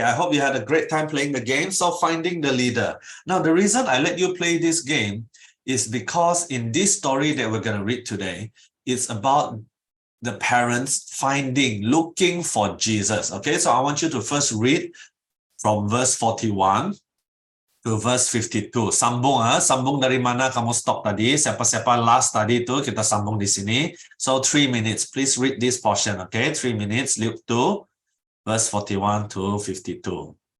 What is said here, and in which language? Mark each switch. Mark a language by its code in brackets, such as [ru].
[en] I hope you had a great time playing the game. So finding the leader. Now, the reason I let you play this game is because in this story that we're going to read today, it's about the parents looking for Jesus. Okay, so I want you to first read from verse 41 to verse 52. [ms] Sambung dari mana kamu stop tadi. Siapa-siapa last tadi itu kita sambung di sini. [en] So 3 minutes. Please read this portion, okay? 3 minutes, Luke 2, verse 41 to 52.